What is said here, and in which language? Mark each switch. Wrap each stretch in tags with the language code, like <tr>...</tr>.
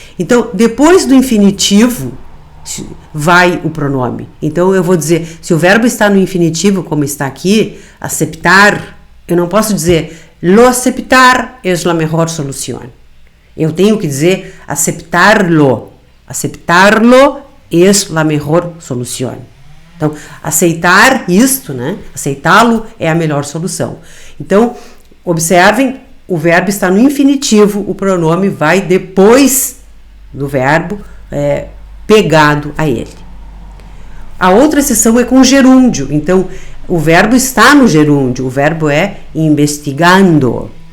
<pt>Então, depois do infinitivo, vai o pronome. Então, eu vou dizer, se o verbo está no infinitivo, como está aqui, aceptar, eu não posso dizer,</pt> <es>lo aceptar es la mejor solución.</es> <pt>Eu tenho que dizer, aceptarlo.</pt> <es>Aceptarlo es la mejor solución.</es> <pt>Então, aceitar isto, né? Aceitá-lo é a melhor solução. Então, observem, o verbo está no infinitivo, o pronome vai depois do verbo pegado a ele. A outra exceção é com gerúndio. Então, o verbo está no gerúndio, o verbo é investigando.</pt>